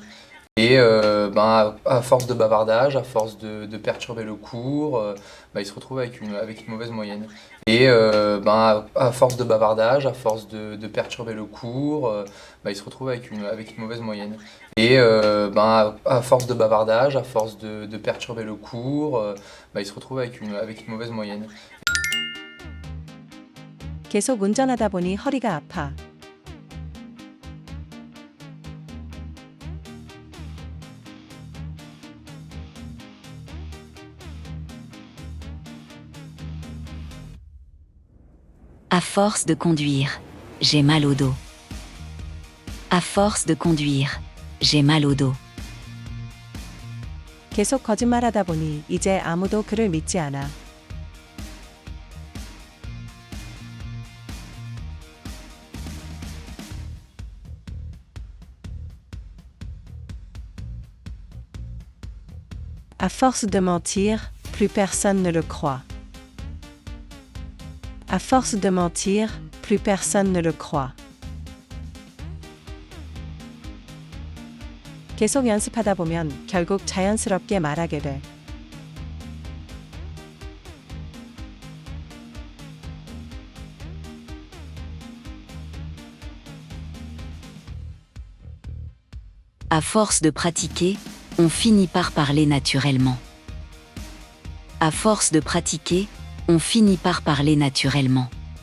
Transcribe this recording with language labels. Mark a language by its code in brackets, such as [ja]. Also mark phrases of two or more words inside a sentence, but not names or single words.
[fr] Et à force de bavardage, à force de perturber le cours, il se retrouve avec une mauvaise moyenne. Et à force de bavardage, à force de perturber le cours, il se retrouve avec une mauvaise moyenne. Et à force de bavardage, à force de perturber le cours, il se retrouve avec une mauvaise moyenne. [ko] 계속 운전하다 보니 허리가 아파. [fr] À force de conduire, j'ai mal au dos. À force de conduire, j'ai mal au dos. [ko] 계속 거짓말하다 보니 이제 아무도 그를 믿지 않아. [fr] À force de mentir, plus personne ne le croit. À force de mentir, plus personne ne le croit. [ko] 계속 연습하다 보면 결국 자연스럽게 말하게 돼. [fr] À force de pratiquer, on finit par parler naturellement. À force de pratiquer, on finit par parler naturellement.